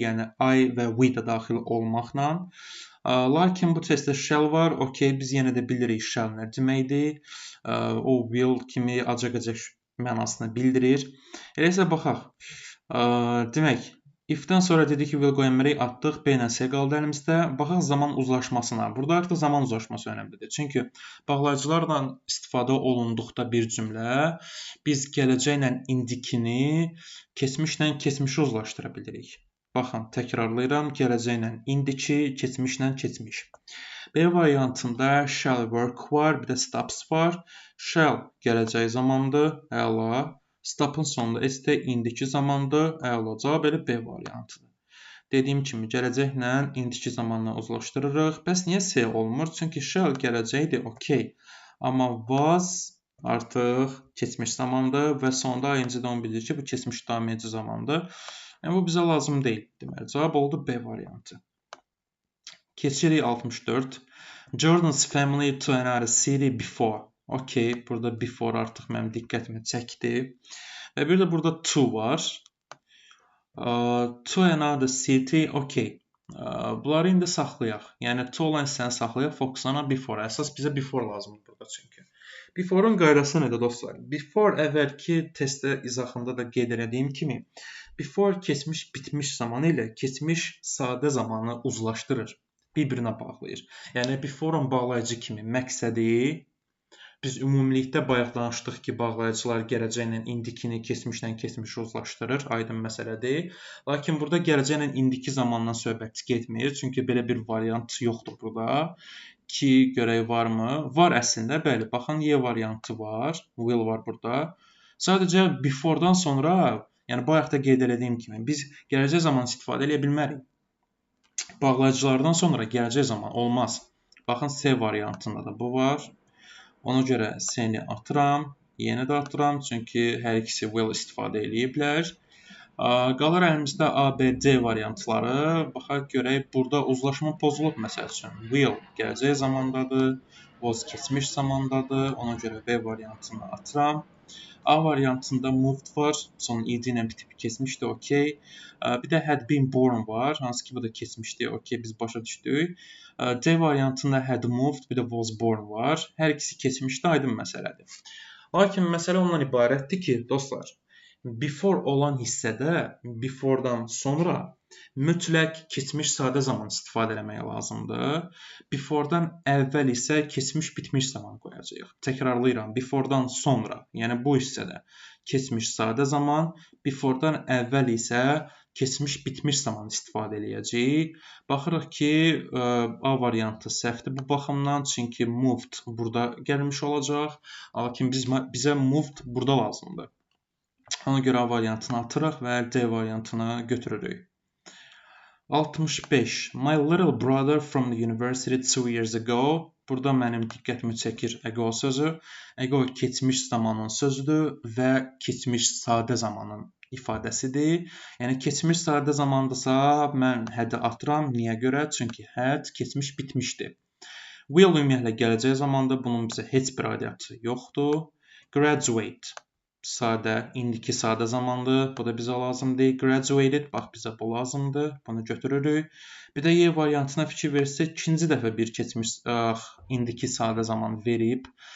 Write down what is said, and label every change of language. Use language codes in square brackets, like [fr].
[az] Yəni I və we də daxil olmaqla. Lakin bu testdə shall var. Biz yenə də bilirik shall nə deməkdir. O will kimi acaq-acaq mənasını bildirir. Elə isə baxaq. Demək, if-dən sonra dedik ki, will qoya bilmərik, atdıq, B ilə C qaldı əlimizdə. Baxaq zaman uzlaşmasına. Burada artıq zaman uzlaşması önəmlidir. Çünki bağlayıcılarla istifadə olunduqda bir cümlə, biz gələcəklə indikini, keçmişlə keçmişi uzlaşdıra bilirik. Baxın, təkrarlayıram, gələcəklə indiki, keçmişlə keçmiş. B variantında shall work var, bir də stops var. Shall gələcək zamandır, əla. Stop'un sonunda S də indiki zamandır, əla. Cavab elə B variantıdır. Dediyim kimi, gələcəklə indiki zamanla uzlaşdırırıq. Bəs niyə C olmur? Çünki shall gələcəkdir, Amma was artıq keçmiş zamandır və sonda ING-də onu bildirir ki, bu keçmiş daim edici zamandır. Yəni, bu bizə lazım deyil. Deməli, cavab oldu B variantı. Keçirik 64. [en] Jordan's family to another city before. [az] Burada before artıq mənim diqqətimi çəkdi. Və bir də burada to var. [en] To another city, [az] Bunları indi saxlayaq. Yəni, to olan hissəni saxlayaq, fokuslana before. Əsas bizə before lazımdır burada çünki. Before-un qaydası nədir, dostlar? Before əvvəlki testdə izahında da qeyd etdiyim kimi, before keçmiş bitmiş zamanı ilə keçmiş sadə zamanı uzlaşdırır, bir-birinə bağlayır. Yəni, before-un bağlayıcı kimi məqsədi, biz ümumilikdə bayaq danışdıq ki, bağlayıcılar gələcəklə indikini, keçmişlə keçmişi uzlaşdırır, aydın məsələdir. Lakin burada gələcəklə indiki zamandan söhbət getmir, çünki belə bir variant yoxdur burada. Ki, görək varmı? Var əslində, bəli. Baxın, Y variantı var, will var burada. Sadəcə before-dan sonra, yəni bayaq da qeyd etdiyim kimi, biz gələcək zaman istifadə edə bilmərik. Bağlayıcılardan sonra gələcək zaman olmaz. Baxın, C variantında da bu var. Ona görə C-ni atıram, Y-ni də atıram, çünki hər ikisi will istifadə ediblər. Qalır əlimizdə A, B, C variantları. Baxaq görək, burada uzlaşma pozulub məsəl üçün. Will gələcək zamandadır, was keçmiş zamandadır. Ona görə B variantını atıram. A variantında moved var, son id ilə bitib keçmişdir, Bir də had been born var, hansı ki bu da keçmişdir, biz başa düşdük. D variantında had moved, bir də was born var. Hər ikisi keçmişdir, aydın məsələdir. Lakin məsələ ondan ibarətdir ki, dostlar, before olan hissədə, before-dan sonra mütləq keçmiş sadə zaman istifadə etmək lazımdır. Before-dan əvvəl isə keçmiş bitmiş zaman qoyacağıq. Təkrarlayıram, before-dan sonra, yəni bu hissədə keçmiş sadə zaman, before-dan əvvəl isə keçmiş bitmiş zaman istifadə edəcəyik. Baxırıq ki, A variantı səhvdir bu baxımdan, çünki moved burada gəlmiş olacaq. Lakin bizə moved burada lazımdır. Ona görə A variantını atırıq və D variantını götürürük. 65. [en] My little brother from the university 2 years ago. [az] Burada mənim diqqətimi çəkir ago sözü. Ago keçmiş zamanın sözüdür və keçmiş sadə zamanın ifadəsidir. Yəni, keçmiş sadə zamandırsa, mən had-i atıram. Niyə görə? Çünki had keçmiş bitmişdir. Will ümumiyyətlə gələcək zamandır. Bunun bizə heç bir aidiyyatı yoxdur. Graduate. Sadə, indiki sadə zamandır. Bu da bizə lazımdır. Graduated, bax bizə bu lazımdır. Bunu götürürük. Bir də Y variantına fikir versək, ikinci dəfə bir keçmiş indiki sadə zaman verib.